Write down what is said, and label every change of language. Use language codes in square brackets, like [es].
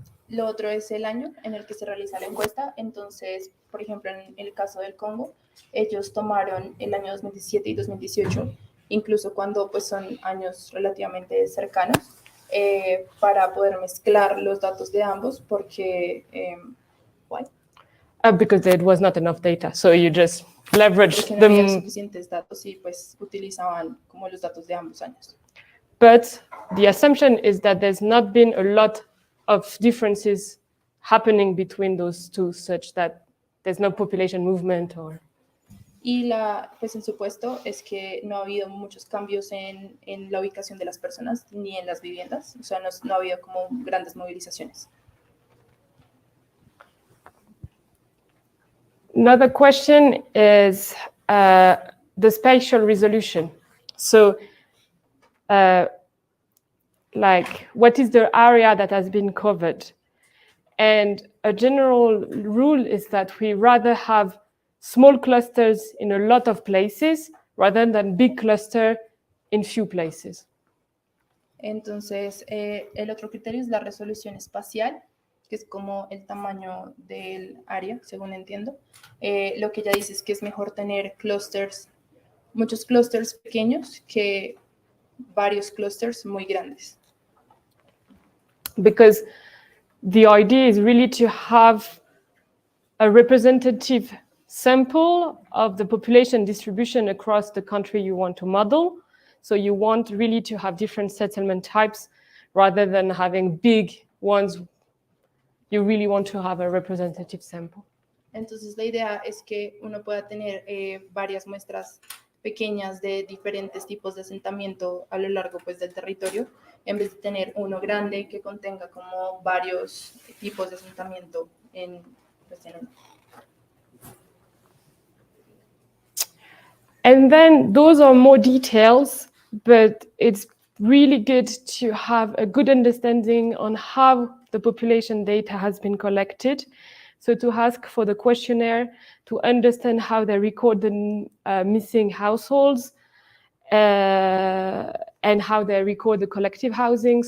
[es] Lo otro es el año en el que se realiza la encuesta. Entonces, por ejemplo, en el caso del Congo, ellos tomaron el año 2017 y 2018, incluso cuando pues, son años relativamente cercanos, para poder mezclar los datos de ambos, porque... [en] ¿why? Because there was not enough data, so you just leverage [es] porque no había suficientes datos y pues utilizaban como los datos de ambos años. [en] But the assumption is that there's not been a lot of differences happening between those two, such that there's no population movement or... [es] Y pues el supuesto es que no ha habido muchos cambios en la ubicación de las personas ni en las viviendas, o sea, no ha habido como grandes movilizaciones. [en] Another question is the spatial resolution. So, like, what is the area that has been covered? And a general rule is that we rather have small clusters in a lot of places rather than big cluster in few places. [es] Entonces, el otro criterio es la resolución espacial, que es como el tamaño del área, según entiendo. Lo que ella dice es que es mejor tener clusters, muchos clusters pequeños que varios clusters muy grandes. [en] Because the idea is really to have a representative sample of the population distribution across the country you want to model. So you want really to have different settlement types rather than having big ones. You really want to have a representative sample. Entonces la idea es que uno pueda tener varias muestras pequeñas de diferentes tipos de asentamiento a lo largo pues, del territorio, en vez de tener uno grande que contenga como varios tipos de asentamiento en uno. And then those are more details, but it's really good to have a good understanding on how the population data has been collected. So to ask for the questionnaire, to understand how they record the missing households, and how they record the collective housing.